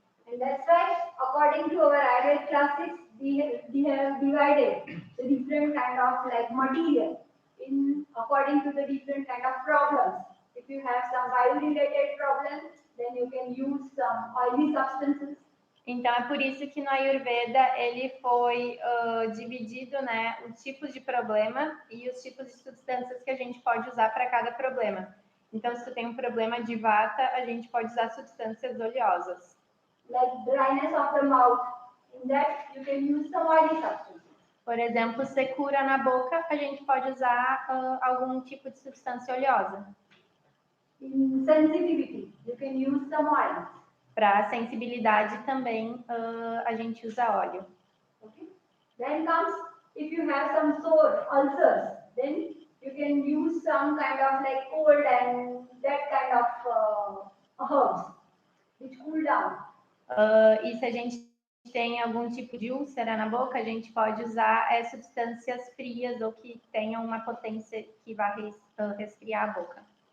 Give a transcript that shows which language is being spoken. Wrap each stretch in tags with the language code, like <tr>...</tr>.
<en>And that's why, according to our Ayurved classes, we have divided the different kind of like material according to the different kind of problems. If you have some bile-related problems, then you can use some oily substances.</en> <pt>Então, é por isso que no Ayurveda ele foi dividido, né, os tipos de problema e os tipos de substâncias que a gente pode usar para cada problema. Então, se tu tem um problema de vata, a gente pode usar substâncias oleosas.</pt> <en>Like dryness of the mouth, in that you can use some oily substances.</en> <pt>Por exemplo, secura na boca, a gente pode usar algum tipo de substância oleosa.</pt> <en>In sensitivity, you can use some oil.</en> <pt>Para sensibilidade também a gente usa óleo.</pt> <en>Okay. Then comes if you have some sore ulcers, then you can use some kind of like cold and that kind of herbs which cool down.</en> <pt>E se a gente tem algum tipo de úlcera na boca, a gente pode usar substâncias frias ou que tenham uma potência que vai resfriar a boca.</pt>